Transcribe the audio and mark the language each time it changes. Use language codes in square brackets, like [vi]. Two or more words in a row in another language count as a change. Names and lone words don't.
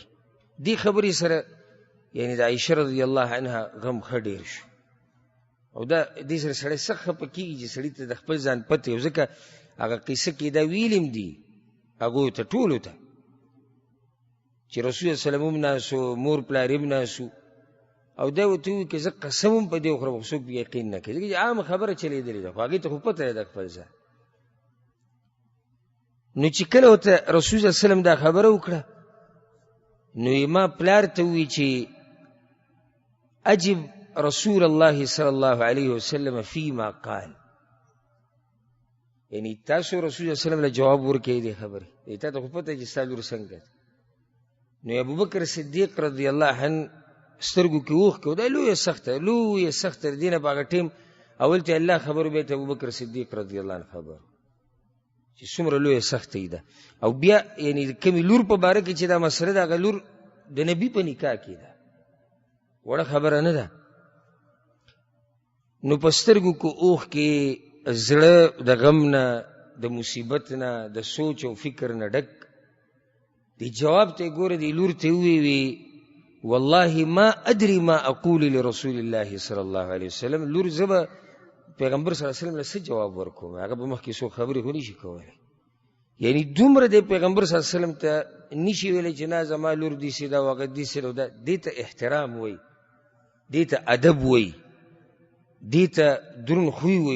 [ps] دې خبرې سره یعنی د عایشه [ar] رضی الله عنها [ps] غم ښه ډېر شو، او دا دې سره سړی سخت خفه کېږي چې سړي ته د خپل ځان پته وي، ځکه هغه قصه کې دا ویلیم دي هغوی ته ټولو ته چې رسول [ar] صلی الله علیه وسلم [ps] هم ناسو، مور پلار هم ناسو، او دا ورته ووایي که زه قسم هم په دې وخورم خو څوک یقین نه کوي، ځکه چې عامه خبره چلېدلې ده، خو هغې ته خو پته ده د خپل ځان. نو چې کله ورته رسول [ar] صلی الله علیه وسلم [ps] دا خبره وکړه، نو ما پلار ته ووایي چې [ar] اجب رسول الله صلی الله علیه وسلم فيما قال، [ps] یعنی تاسو [ar] رسول الله صلی الله علیه وسلم [ps] له جواب ورکړئ دې خبرې تا ته خو پته چې ستا لور څنګه ده. نو ابوبکر صدیق [ar] رضی الله عنه [ps] سترګو کې اوښکې دا لویه سخته تر دې نه په هغه ټیم اول ته الله خبر بیا ته ابوبکر صدیق [ar] رضی الله عنه [ps] خبر چې څومره لویه سختۍ ده. او بیا یعنی د کمې لور په باره کې چې دا مسله ده هغه لور د نبي په نکاح کې ده، وړه خبره نه ده. نو په سترګو کې اوښکې، زړه د غم نه، د مصیبت نه، د سوچ او فکر نه ډک دی جواب ته ګوره دی لور ته وی [ar] والله ما ادري ما اقول لرسول الله صلی الله علیه وسلم. [ps] لور زبا پیغمبر [ar] صلی الله علیه وسلم [ps] له څه جواب ورکوم، هغه به مخکې څو خبرې خو نشي کولی. یعنی دومره د پیغمبر [ar] صلی الله علیه وسلم [ps] ته نشي ویلی چې نه زما لور داسې ده او هغه داسې ده. دې ته احترام وایي، دې ته ادب وایي، دې ته درون خوی وایي.